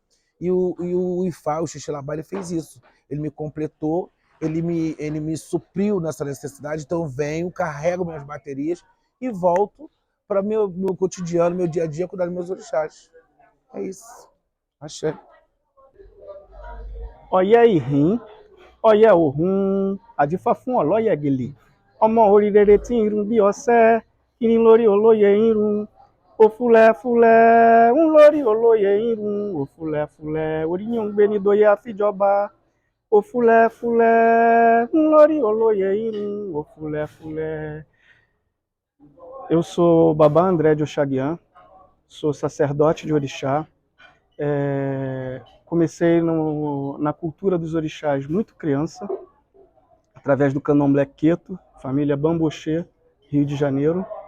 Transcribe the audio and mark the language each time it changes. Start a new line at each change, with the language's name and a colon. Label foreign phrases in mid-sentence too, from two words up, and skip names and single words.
Portuguese: E o Ifá, o Xixelabá, ele fez isso. Ele me completou, ele me supriu nessa necessidade, então eu venho, carrego minhas baterias e volto para meu cotidiano, meu dia a dia, cuidar dos meus orixás. É isso. Achei.
Yoruba: Ọ̀yẹ́ ìhín ọ̀yẹ́ òhun àjífá fún ọ̀lọ́yẹ̀ gèlè ọmọ orí rere tí ń run bí ọṣẹ́ kíní lórí olóyè ń run òfúlẹ̀fúlẹ̀ ń lórí olóyè ń run òfúlẹ̀fúlẹ̀ orí yín ń gbé ní doyè àfíjọba òfúlẹ̀fúlẹ̀ ń lórí olóyè ń run òfúlẹ̀fúlẹ̀.
Portuguese: Eu sou Babá André de Oxaguian, sou sacerdote de orixá. Comecei na cultura dos orixás muito criança, através do candomblé Queto, família Bamboxê, Rio de Janeiro.